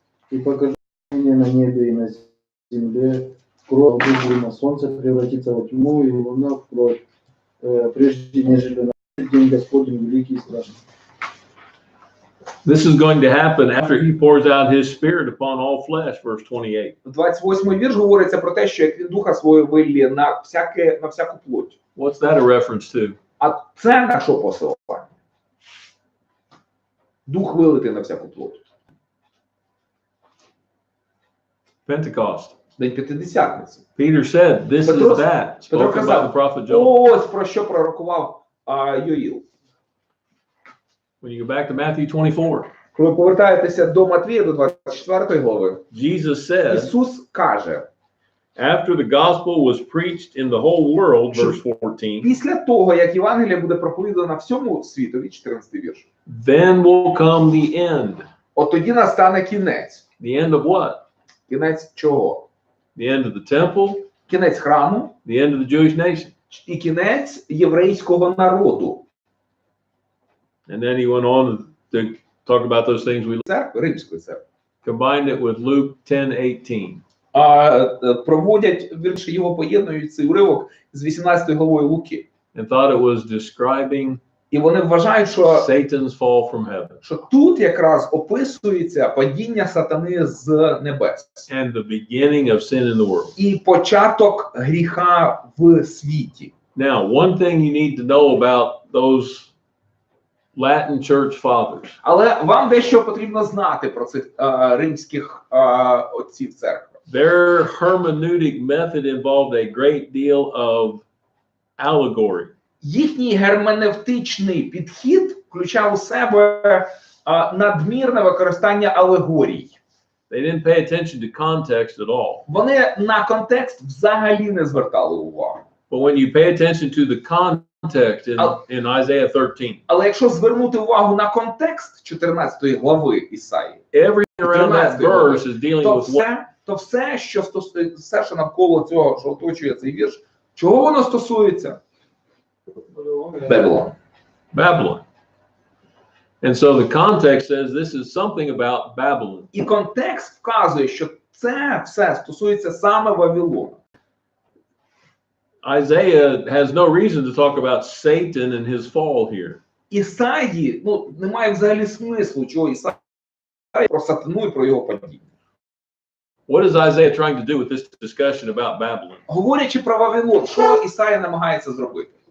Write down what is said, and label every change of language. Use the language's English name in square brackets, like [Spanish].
[Russian] И покажи мне на небе и на земле кровь, и на солнце превратится во тьму, и луна в кровь, прежде нежели на день Господень великий и страшный. [English] This is going to happen after he pours out his spirit upon all flesh, verse 28. [Ukrainian] 28-й вірш говориться про те, що як він духа свого вилє на всяку плоть. [English] What's that a reference to? [Ukrainian] А це на що посилання? Дух вилити на всяку плоть. [English] Pentecost. [Ukrainian] День П'ятидесятниці. [English] Peter said, this [Ukrainian] Петро- [English] is that, [Ukrainian] Петро [English] spoken by the [Ukrainian] казав, [English] prophet Joel. [Ukrainian] ось про що пророкував Йоїл. [English] When you go back to Matthew 24, [Ukrainian] Коли повертаєтеся до Матвія, до 24 глави, [English] Jesus said, [Ukrainian] Ісус каже, [English] after the gospel was preached in the whole world, verse 14, [Ukrainian] після того, як Євангелія буде проповідана всьому світові, 14 вірш, [English] then will come the end. [Ukrainian] от тоді настане кінець. [English] The end of what? [Ukrainian] Кінець чого? [English] The end of the temple, [Ukrainian] Кінець храму [English] the end of the Jewish nation. [Ukrainian] і кінець єврейського народу. [English] And then he went on to talk about those things we [Ukrainian] Церкви, Римської церкви. [English] combined it with Luke 10:18. [Ukrainian] Проводять, вірші його поєднують цей уривок з 18 главою Луки. [English] And thought it was describing [Ukrainian] І вони вважають, що [English] Satan's fall from heaven [Ukrainian] тут якраз описується падіння сатани з небес. [English] and the beginning of sin in the world. [Ukrainian] І початок гріха в світі. [English] Now, one thing you need to know about those Latin church fathers. [Ukrainian] Але вам дещо потрібно знати про цих римських отців церкви. [English] Their hermeneutic method involved a great deal of allegory. [Ukrainian] Їхній герменевтичний підхід включав у себе надмірне використання алегорій. [English] They didn't pay attention to context at all. [Ukrainian] Вони на контекст взагалі не звертали увагу. [English] But when you pay attention to the context in Isaiah 13, [Ukrainian] Але якщо звернути увагу на контекст 14 глави Ісаї, [English] everything around that verse is dealing with what? [Ukrainian] то все, що навколо цього, що оточує цей вірш, чого воно стосується? [English] Babylon. Babylon. And so the context says this is something about Babylon. [Ukrainian] І контекст вказує, що це все стосується саме Вавилона. [English] Isaiah has no reason to talk about Satan and his fall here. [Ukrainian] Ісаї, немає взагалі смислу, чого Ісаї про сатану і про його падіння. [English] What is Isaiah trying to do with this discussion about Babylon? [Ukrainian] Говорячи про Вавилон, що Ісаї намагається зробити?